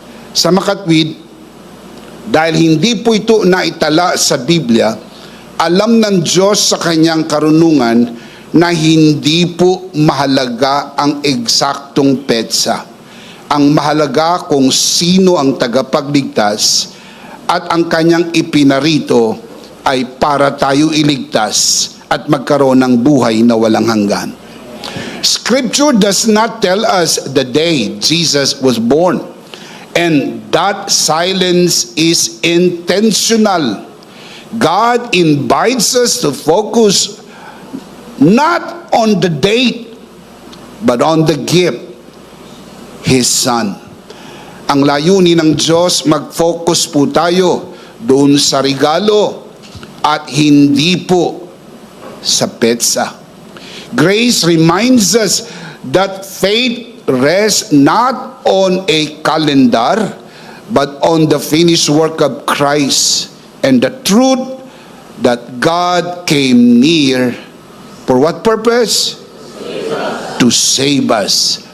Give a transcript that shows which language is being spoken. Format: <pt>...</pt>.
<tl>Sa makatwid, dahil hindi po ito naitala sa Biblia, alam ng Diyos sa kanyang karunungan na hindi po mahalaga ang eksaktong petsa. Ang mahalaga kung sino ang tagapagligtas at ang kanyang ipinarito ay para tayo iligtas at magkaroon ng buhay na walang hanggan.</tl> <en>Scripture does not tell us the day Jesus was born, and that silence is intentional. God invites us to focus not on the date, but on the gift, His Son.</en> <tl>Ang layunin ng Diyos, mag-focus po tayo doon sa regalo at hindi po sa petsa.</tl> <en>Grace reminds us that faith rests not on a calendar, but on the finished work of Christ and the truth that God came near. For what purpose? To save us.</en>